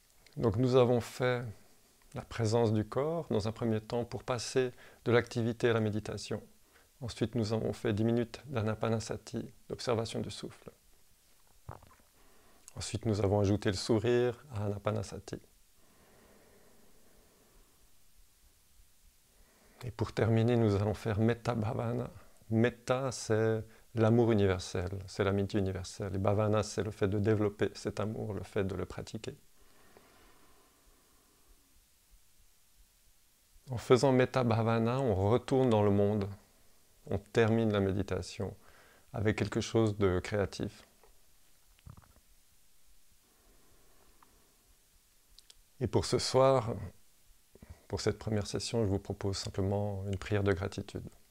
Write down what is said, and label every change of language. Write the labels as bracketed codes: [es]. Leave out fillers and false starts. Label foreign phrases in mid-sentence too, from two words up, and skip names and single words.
[fr] Donc nous avons fait la présence du corps dans un premier temps pour passer de l'activité à la méditation. Ensuite, nous avons fait 10 minutes d'anapanasati, d'observation du souffle. Ensuite, nous avons ajouté le sourire à anapanasati. Et pour terminer, nous allons faire [pi] metta bhavana. [fr] Metta, c'est l'amour universel, c'est l'amitié universelle. Et bhavana, c'est le fait de développer cet amour, le fait de le pratiquer. En faisant [pi] metta bhavana, [fr] on retourne dans le monde. On termine la méditation avec quelque chose de créatif. Et pour ce soir, pour cette première session, je vous propose simplement une prière de gratitude.